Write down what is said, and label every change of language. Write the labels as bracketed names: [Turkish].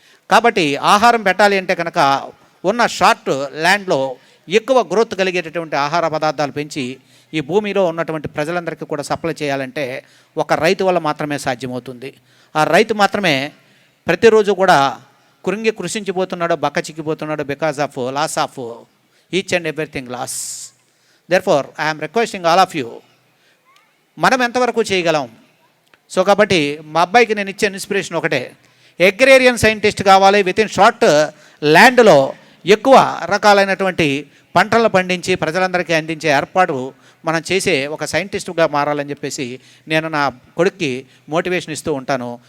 [Telugu] కాబట్టి ఆహారం పెట్టాలి అంటే కనుక ఉన్న షార్ట్ ల్యాండ్లో ఎక్కువ గ్రోత్ కలిగేటటువంటి ఆహార పదార్థాలు పెంచి ఈ భూమిలో ఉన్నటువంటి ప్రజలందరికీ కూడా సప్లై చేయాలంటే ఒక రైతు వల్ల మాత్రమే సాధ్యమవుతుంది. ఆ రైతు మాత్రమే ప్రతిరోజు కూడా కృషించిపోతున్నాడు, బక్క చిక్కిపోతున్నాడు [English] Because of loss of each and everything loss. Therefore, I am requesting all of you, [Telugu] మనం ఎంతవరకు చేయగలం? సో కాబట్టి మా అబ్బాయికి నేను ఇచ్చే ఇన్స్పిరేషన్ ఒకటే, అగ్రేరియన్ సైంటిస్ట్ కావాలి. వితిన్ షార్ట్ ల్యాండ్లో ఎక్కువ రకాలైనటువంటి పంటలను పండించి ప్రజలందరికీ అందించే ఏర్పాటు మనం చేసే ఒక సైంటిస్టుగా మారాలని చెప్పేసి నేను నా కొడుక్కి మోటివేషన్ ఇస్తూ ఉంటాను.